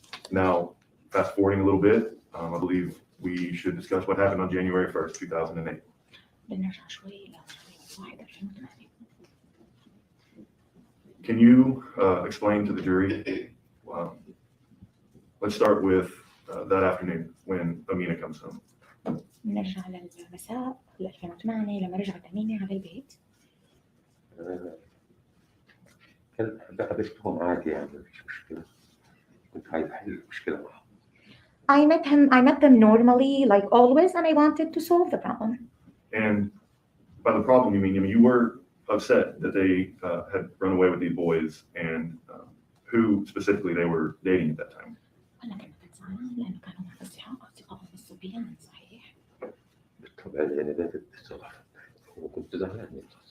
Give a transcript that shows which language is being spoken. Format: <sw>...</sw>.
<en>Now, fast forwarding a little bit, I believe we should discuss what happened on January 1st, 2008.</en> <ar>بنرجع شوي ل 1/1/2008.</ar> <en>Can you explain to the jury? Let's start with that afternoon when Amina comes home.</en> <ar>نرجع للمساء 2008 لما رجعت أمينة على البيت. كان قابلتهم عادي يعني مفيش مشكلة. كنت عايز أحل المشكلة معهم.</ar> <en>I met them normally, like always, and I wanted to solve the problem. And by the problem, you mean you were upset that they had run away with these boys and who specifically they were dating at that time.</en> <ar>أنا كنت زعلان لأنه كانوا أصدقائهم الصبيان صحيح. بالطبع لأن ده الصراحة وكنت زعلان من</ar>